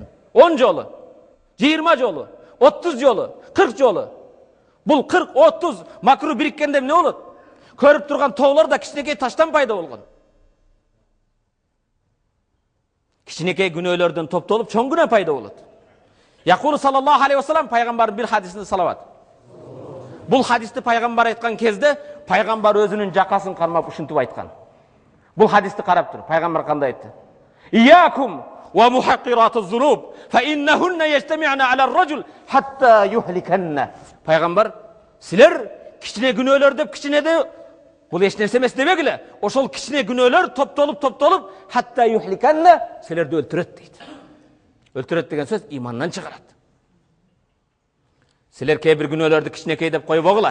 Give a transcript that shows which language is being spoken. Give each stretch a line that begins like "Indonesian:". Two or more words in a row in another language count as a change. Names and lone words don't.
Kyrgyz: 10 жолу, 20 жолу, 30 жолу, 40 жолу. Бул 40, 30 макрух бириккенде эмне болот? Көрүп турган тоолор да кичинекей таштан пайда болгон. Кичинекей күнөөлөрдөн топтолуп чоң күнөө пайда болот.
Arabic: يقول صلى الله عليه وسلم
Kyrgyz: пайгамбардын бир хадисинде салават. Бул хадисти пайгамбар айткан кезде, пайгамбар өзүнүн жакасын кармап ушинтип айткан. Бул хадисти карап тур, пайгамбар кандай айтты?
Arabic: إياكم ومحقرات الذنوب فإنهن يجتمعن على الرجل حتى يهلكنه.
Kyrgyz: Пайгамбар, силер кичине күнөөлөр деп кичинеде бул эч нерсе эмес дебегиле. Ошол кичине күнөөлөр топтолуп,
Arabic: حتى يهلكنه,
Kyrgyz: силерди өлтүрөт дейт. Өлтүрөт деген сөз имандан чыгарат. Силер кээ бир күнөөлөрдү кичинекей деп койбогула.